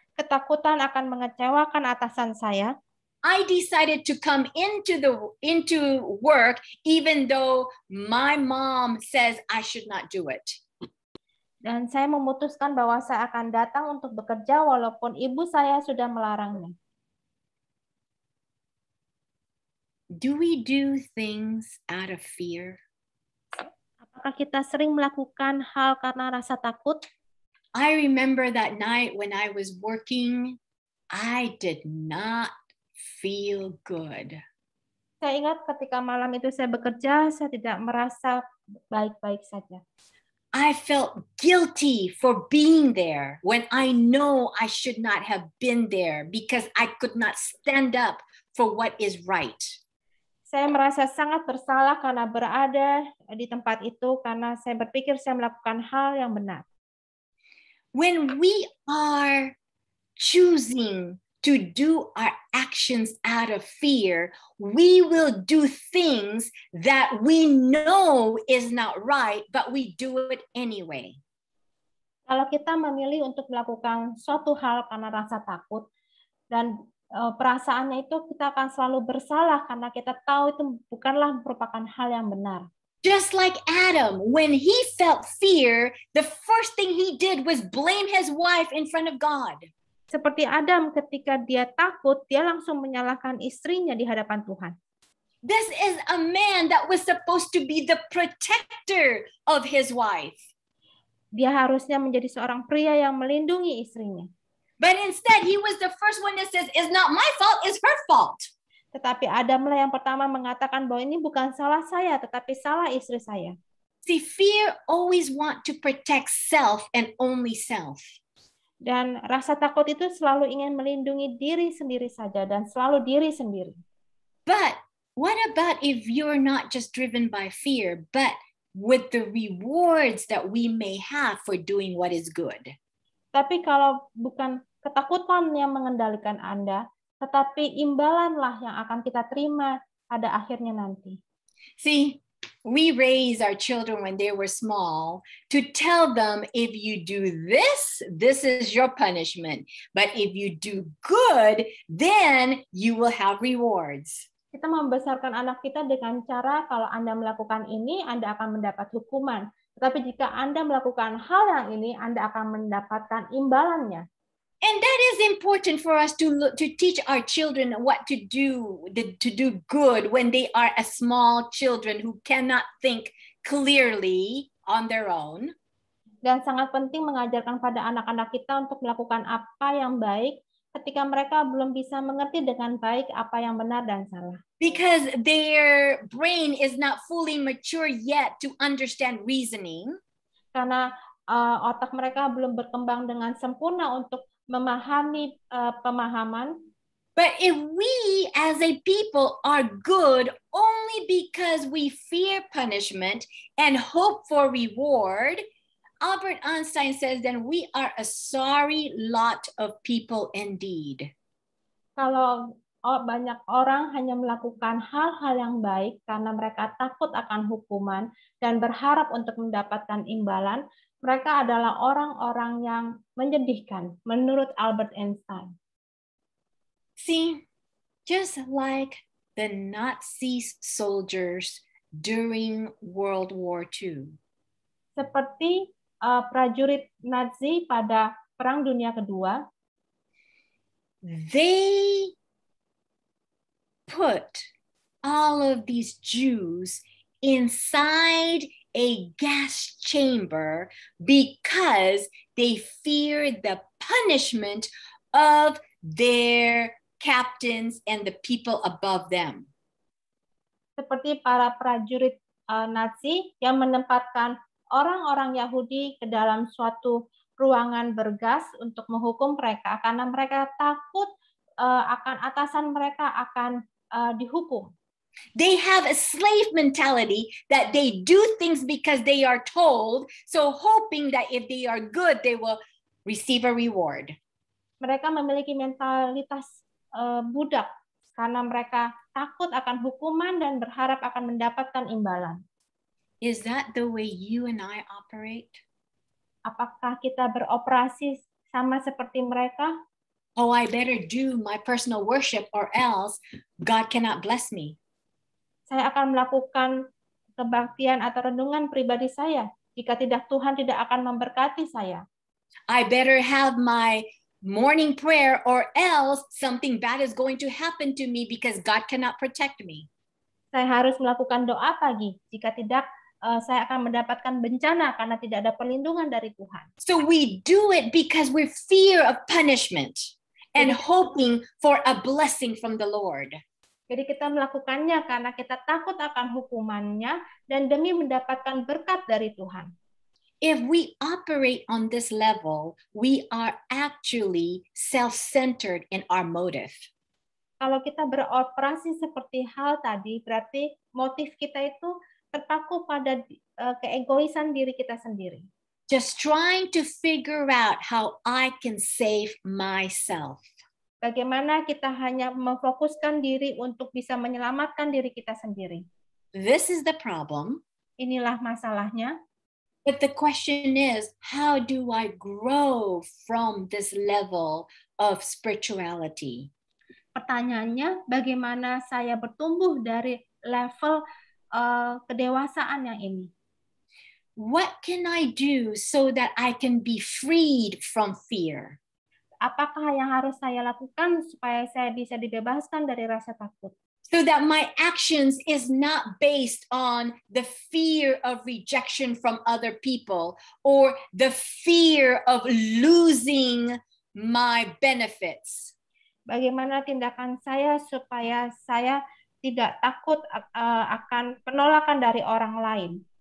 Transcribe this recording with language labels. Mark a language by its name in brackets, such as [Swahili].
[Indonesian] ketakutan akan mengecewakan atasan saya, [English] I decided to come into work even though my mom says I should not do it. [Indonesian] dan saya memutuskan bahwa saya akan datang untuk bekerja walaupun ibu saya sudah melarangnya. [English] Do we do things out of fear? [Indonesian] Apakah kita sering melakukan hal karena rasa takut? [English] I remember that night when I was working, I did not feel good. [Indonesian] Saya ingat ketika malam itu saya bekerja, saya tidak merasa baik-baik saja. [English] I felt guilty for being there when I know I should not have been there because I could not stand up for what is right. [Indonesian] Saya merasa sangat bersalah karena berada di tempat itu karena saya berpikir saya melakukan hal yang benar. [English] When we are choosing to do our actions out of fear, we will do things that we know is not right, but we do it anyway. [Indonesian] Kalau kita memilih untuk melakukan suatu hal karena rasa takut dan perasaannya itu, kita akan selalu bersalah karena kita tahu itu bukanlah merupakan hal yang benar. [English] Just like Adam, when he felt fear, the first thing he did was blame his wife in front of God. [Indonesian] Seperti Adam, ketika dia takut, dia langsung menyalahkan istrinya di hadapan Tuhan. [English] This is a man that was supposed to be the protector of his wife. [Indonesian] Dia harusnya menjadi seorang pria yang melindungi istrinya. [English] But instead, he was the first one that says, it's not my fault, it's her fault. [Indonesian] Tetapi Adamlah yang pertama mengatakan bahwa ini bukan salah saya, tetapi salah istri saya. [English] See, fear always want to protect self and only self. [Indonesian] Dan rasa takut itu selalu ingin melindungi diri sendiri saja dan selalu diri sendiri. [English] But what about if you're not just driven by fear, but with the rewards that we may have for doing what is good? [Indonesian] Tapi kalau bukan ketakutan yang mengendalikan Anda, tetapi imbalanlah yang akan kita terima pada akhirnya nanti. [English] See, we raise our children when they were small to tell them, if you do this, this is your punishment. But if you do good, then you will have rewards. [Indonesian] Kita membesarkan anak kita dengan cara kalau Anda melakukan ini, Anda akan mendapat hukuman. Tetapi jika Anda melakukan hal yang ini, Anda akan mendapatkan imbalannya. [English] And that is important for us to teach our children what to do good when they are a small children who cannot think clearly on their own. [Indonesian] Dan sangat penting mengajarkan pada anak-anak kita untuk melakukan apa yang baik ketika mereka belum bisa mengerti dengan baik apa yang benar dan salah. [English] Because their brain is not fully mature yet to understand reasoning. [Indonesian] Karena otak mereka belum berkembang dengan sempurna untuk memahami pemahaman. [English] But if we as a people are good only because we fear punishment and hope for reward, Albert Einstein says then we are a sorry lot of people indeed. [Indonesian] Kalau banyak orang hanya melakukan hal-hal yang baik karena mereka takut akan hukuman dan berharap untuk mendapatkan imbalan, mereka adalah orang-orang yang menyedihkan, menurut Albert Einstein. [English] See, just like the Nazi soldiers during World War II. [Indonesian] Seperti prajurit Nazi pada Perang Dunia Kedua, [English] they put all of these Jews inside a gas chamber because they feared the punishment of their captains and the people above them. [Indonesian] Seperti para prajurit Nazi yang menempatkan orang-orang Yahudi ke dalam suatu ruangan bergas untuk menghukum mereka karena mereka takut akan atasan mereka akan dihukum. [English] They have a slave mentality that they do things because they are told, so hoping that if they are good, they will receive a reward. [Indonesian] Mereka memiliki mentalitas budak karena mereka takut akan hukuman dan berharap akan mendapatkan imbalan. [English] Is that the way you and I operate? [Indonesian] Apakah kita beroperasi sama seperti mereka? [English] Oh, I better do my personal worship or else God cannot bless me. [Indonesian] Saya akan melakukan kebaktian atau renungan pribadi saya. Jika tidak, Tuhan tidak akan memberkati saya. [English] I better have my morning prayer or else something bad is going to happen to me because God cannot protect me. [Indonesian] Saya harus melakukan doa pagi. Jika tidak, saya akan mendapatkan bencana karena tidak ada perlindungan dari Tuhan. [English] So we do it because we fear of punishment and hoping for a blessing from the Lord. [Indonesian] Jadi kita melakukannya karena kita takut akan hukumannya dan demi mendapatkan berkat dari Tuhan. [English] If we operate on this level, we are actually self-centered in our motive. [Indonesian] Kalau kita beroperasi seperti hal tadi, berarti motif kita itu terpaku pada keegoisan diri kita sendiri. [English] Just trying to figure out how I can save myself. [Indonesian] Bagaimana kita hanya memfokuskan diri untuk bisa menyelamatkan diri kita sendiri. [English] This is the problem. [Indonesian] Inilah masalahnya. [English] But the question is, how do I grow from this level of spirituality? [Indonesian] Pertanyaannya, bagaimana saya bertumbuh dari level kedewasaan yang ini? [English] What can I do so that I can be freed from fear? [Indonesian] Apakah yang harus saya lakukan supaya saya bisa dibebaskan dari rasa takut? [English] So that my actions is not based on the fear of rejection from other people or the fear of losing my benefits. [Indonesian] Bagaimana tindakan saya supaya saya tidak takut akan penolakan dari orang lain?